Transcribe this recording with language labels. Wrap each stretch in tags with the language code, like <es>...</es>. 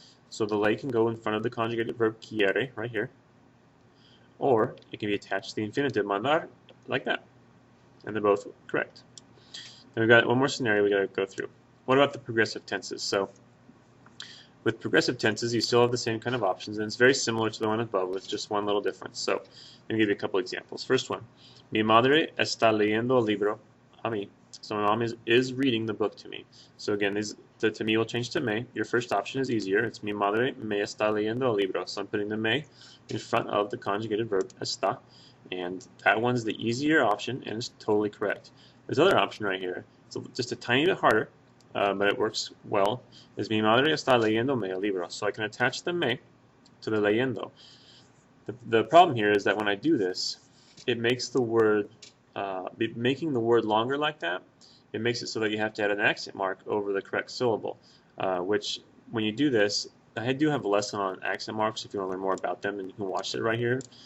<en>So the le can go in front of the conjugated verb quiere, right here, or it can be attached to the infinitive mandar, like that. And they're both correct. Then we've got one more scenario we got to go through. What about the progressive tenses? So with progressive tenses, you still have the same kind of options, and it's very similar to the one above with just one little difference. So let me give you a couple examples. First one,</en> <es>Mi madre está leyendo el libro a mí.</es> <en>So my mom is reading the book to me. So again, the to me will change to me. Your first option is easier. It's</en> <es>Mi madre me está leyendo el libro.</es> <en>So I'm putting the me in front of the conjugated verb está, and that one's the easier option, and it's totally correct. This other option right here, it's just a tiny bit harder. but it works well, is</en> <es>mi madre está leyéndome el libro.</es> <en>So I can attach the me to the leyendo. The problem here is that when I do this, it makes the word, making the word longer like that, it makes it so that you have to add an accent mark over the correct syllable, which when you do this, I do have a lesson on accent marks if you want to learn more about them, and you can watch it right here.</en>